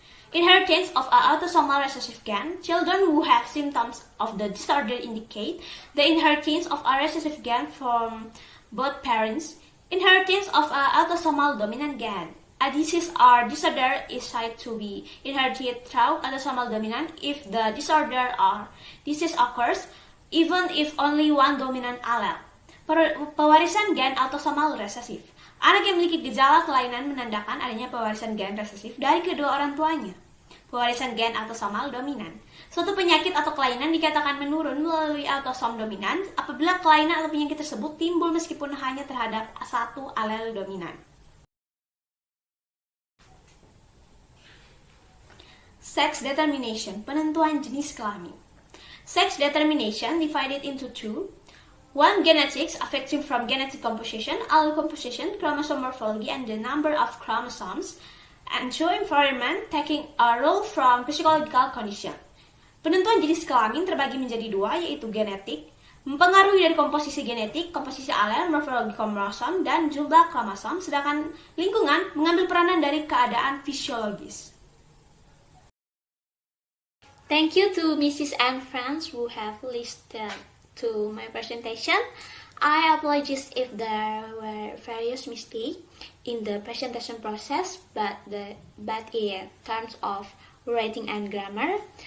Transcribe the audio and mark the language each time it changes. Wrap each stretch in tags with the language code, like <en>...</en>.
<en>Inheritance of an autosomal recessive gen. Children who have symptoms of the disorder indicate the inheritance of a recessive gen from both parents. Inheritance of an autosomal dominant gen. A disease or disorder is said to be inherited through autosomal dominant if the disorder or disease occurs, even if only one dominant allele.</en> <id>Pewarisan gen autosomal resesif. Anak yang memiliki gejala kelainan menandakan adanya pewarisan gen resesif dari kedua orang tuanya. Pewarisan gen autosomal dominan. Suatu penyakit atau kelainan dikatakan menurun melalui autosom dominan apabila kelainan atau penyakit tersebut timbul meskipun hanya terhadap satu alel dominan.</id> <en>Sex determination,</en> <id>penentuan jenis kelamin.</id> <en>Sex determination divided into two. One, genetics, affecting from genetic composition, allele composition, chromosome morphology, and the number of chromosomes, and two, environment, taking a role from physiological condition.</en> <id>Penentuan jenis kelamin terbagi menjadi dua, yaitu genetik, mempengaruhi dari komposisi genetik, komposisi alel, morfologi kromosom, dan jumlah kromosom, sedangkan lingkungan mengambil peranan dari keadaan fisiologis.</id> <en>Thank you to Mrs. and friends who have listened to my presentation. I apologize if there were various mistakes in the presentation process, but in terms of writing and grammar.</en>